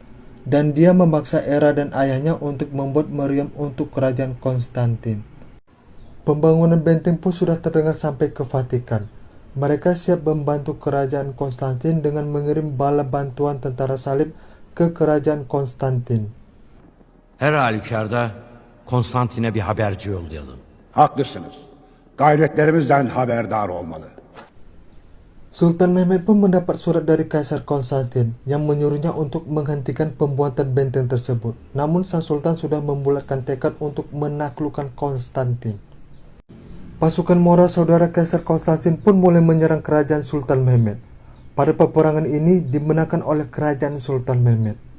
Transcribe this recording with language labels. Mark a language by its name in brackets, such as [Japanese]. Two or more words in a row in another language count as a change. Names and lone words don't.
[Indonesian] Dan dia memaksa Era dan ayahnya untuk membuat meriam untuk kerajaan Konstantin. Pembangunan benteng pun sudah terdengar sampai ke Vatikan. Mereka siap membantu kerajaan Konstantin dengan mengirim bala bantuan tentara salib ke kerajaan Konstantin. [Turkish] Her halükarda Konstantin'e bir haberci yollayalım. Haklısınız. Gayretlerimizden haberdar olmalı. [Indonesian] Sultan Mehmet pun mendapat surat dari Kaisar Konstantin yang menyuruhnya untuk menghentikan pembuatan benteng tersebut. Namun sang sultan sudah membulatkan tekad untuk menaklukkan Konstantin. Pasukan moral saudara Kaisar Konstantin pun mulai menyerang kerajaan Sultan Mehmet. Pada peperangan ini dimenangkan oleh kerajaan Sultan Mehmet.